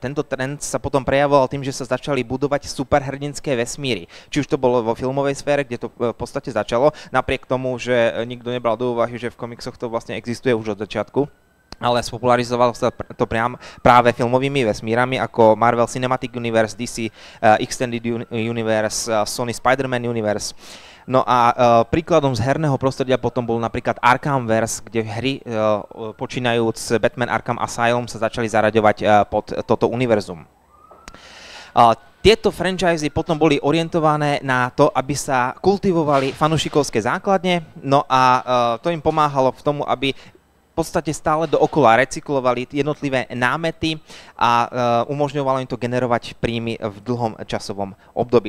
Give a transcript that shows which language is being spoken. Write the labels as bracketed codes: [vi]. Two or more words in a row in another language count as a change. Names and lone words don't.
[sk] Tento trend sa potom prejavoval tým, že sa začali budovať superhrdinské vesmíry. Či už to bolo vo filmovej sfére, kde to v podstate začalo, napriek tomu, že nikto nebral do úvahy, že v komiksoch to vlastne existuje už od začiatku. Ale spopularizovalo sa to práve filmovými vesmírami ako Marvel Cinematic Universe, DC Extended Universe, Sony Spider-Man Universe. No a príkladom z herného prostredia potom bol napríklad Arkhamverse, kde hry počínajúc Batman Arkham Asylum sa začali zaraďovať pod toto univerzum. Tieto franchise potom boli orientované na to, aby sa kultivovali fanúšikovské základne, no a to im pomáhalo v tomu, aby v podstate stále dookola recyklovali jednotlivé námety a umožňovalo im to generovať príjmy v dlhom časovom období.